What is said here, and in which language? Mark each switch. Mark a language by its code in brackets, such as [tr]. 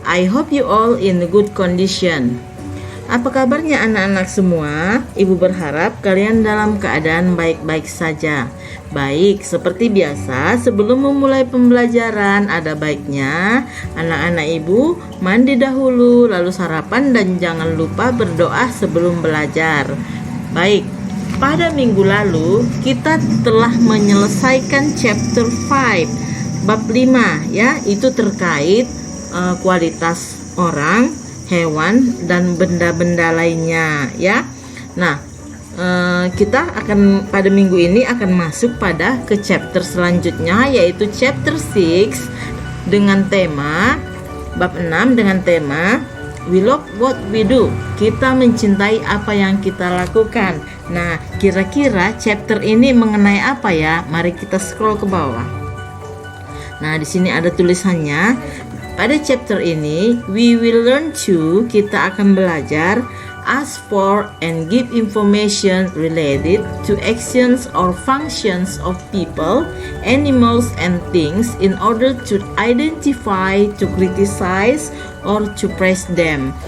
[en] I hope you all in good condition. [id] Apa kabarnya anak-anak semua? Ibu berharap kalian dalam keadaan baik-baik saja. Baik, seperti biasa sebelum memulai pembelajaran ada baiknya anak-anak ibu mandi dahulu, lalu sarapan dan jangan lupa berdoa sebelum belajar. Baik, pada minggu lalu kita telah menyelesaikan chapter 5 bab 5 ya, itu terkait kualitas orang, hewan dan benda-benda lainnya ya. Nah, kita akan pada minggu ini akan masuk pada ke chapter selanjutnya, yaitu chapter 6 dengan tema bab 6 dengan tema [en] We love what we do. [id] Kita mencintai apa yang kita lakukan. Nah, kira-kira chapter ini mengenai apa ya? Mari kita scroll ke bawah. Nah, di sini ada tulisannya. Pada chapter ini, [en] we will learn to, [id] kita akan belajar [en] ask for and give information related to actions or functions of people, animals, and things in order to identify, to criticize, or to praise them.